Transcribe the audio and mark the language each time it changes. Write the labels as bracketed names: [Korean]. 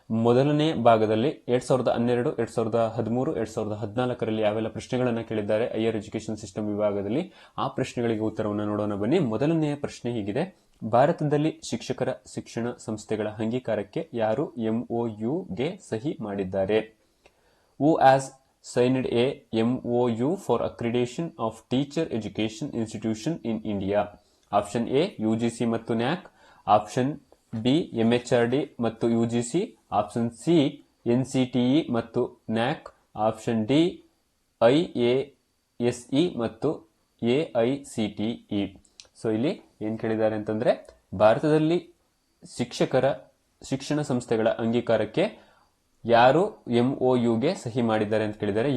[Kannada] ಮೊದಲನೇ ಭಾಗದಲ್ಲಿ 2012, 2013, 2014ರಲ್ಲಿ ಯಾವೆಲ್ಲ ಪ್ರಶ್ನೆಗಳನ್ನು ಕೇಳಿದ್ದಾರೆ ಹೈಯರ್ ಎಜುಕೇಶನ್ ಸಿಸ್ಟಮ್ ವಿಭಾಗದಲ್ಲಿ ಆ ಪ್ರಶ್ನೆಗಳಿಗೆ ಉತ್ತರವನ್ನು ನೋಡೋಣ ಬನ್ನಿ. ಮೊದಲನೆಯ ಪ್ರಶ್ನೆ ಹೀಗಿದೆ: ಭಾರತದಲ್ಲಿ ಶಿಕ್ಷಕರ ಶಿಕ್ಷಣ ಸಂಸ್ಥೆಗಳ ಅಂಗೀಕಾರಕ್ಕೆ ಯಾರು MOUಗೆ ಸಹಿ ಮಾಡಿದ್ದಾರೆ? [English] Who has signed a MOU for accreditation of teacher education institution in India? [Kannada] Option A UGC ಮತ್ತು NAC, ಆಪ್ಷನ್ ಬಿ MHRD ಮತ್ತು UGC, ಆಪ್ಷನ್ ಸಿ NCTE ಮತ್ತು NAC, ಆಪ್ಷನ್ ಡಿ IASE ಮತ್ತು AICTE. ಸೊ ಇಲ್ಲಿ ಏನ್ ಕೇಳಿದ್ದಾರೆ ಅಂತಂದ್ರೆ, ಭಾರತದಲ್ಲಿ ಶಿಕ್ಷಕರ ಶಿಕ್ಷಣ ಸಂಸ್ಥೆಗಳ ಅಂಗೀಕಾರಕ್ಕೆ ಯಾರು MOUಗೆ ಸಹಿ ಮಾಡಿದ್ದಾರೆ ಅಂತ ಕೇಳಿದ್ದಾರೆ.